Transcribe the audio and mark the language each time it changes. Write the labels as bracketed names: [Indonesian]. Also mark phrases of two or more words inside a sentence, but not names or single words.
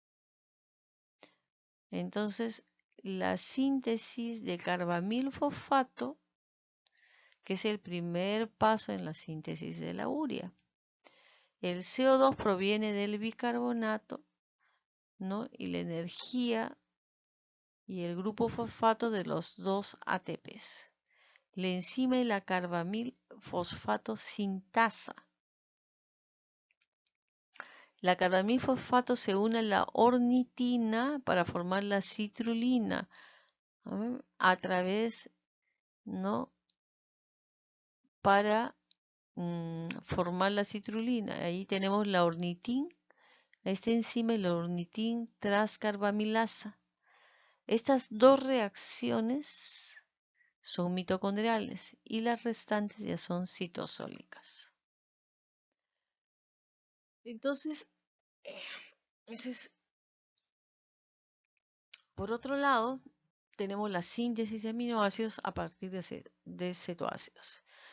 [Spanish] Entonces, la síntesis de carbamilfosfato, que es el primer paso en la síntesis de la urea. El CO2 proviene del bicarbonato, ¿no? Y la energía y el grupo fosfato de los dos ATPs. La enzima y la carbamilfosfato sintasa. La carbamilfosfato se une a la ornitina para formar la citrulina a través, ¿no? Para formar la citrulina. Ahí tenemos la ornitina, esta enzima y la ornitin transcarbamilasa. Estas dos reacciones son mitocondriales y las restantes ya son citosólicas. Entonces, ese es, por otro lado, tenemos la síntesis de aminoácidos a partir de cetoácidos.